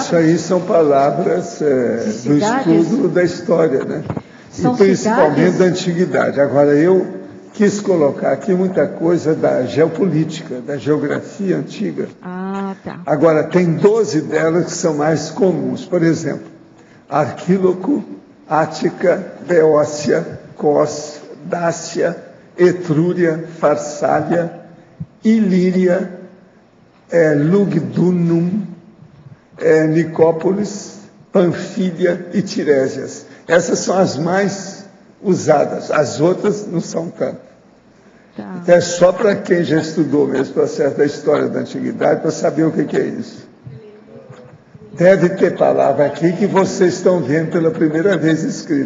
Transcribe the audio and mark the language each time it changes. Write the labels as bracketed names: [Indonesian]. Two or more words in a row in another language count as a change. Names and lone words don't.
[Portuguese] Isso aí são palavras do estudo da história, né? São e principalmente cidades? da antiguidade. Agora, eu quis colocar aqui muita coisa da geopolítica, da geografia antiga. Ah, tá. Agora, tem 12 delas que são mais comuns. Por exemplo, Arquíloco, Ática, Beócia, Cos, Dácia, Etrúria, Farsália, Ilíria, Lugdunum, Nicópolis, Panfília e Tirésias. Essas são as mais usadas, as outras não são tanto. Tá. Então é só para quem já estudou mesmo o processo da história da antiguidade para saber o que é isso. Deve ter palavra aqui que vocês estão vendo pela primeira vez escrita.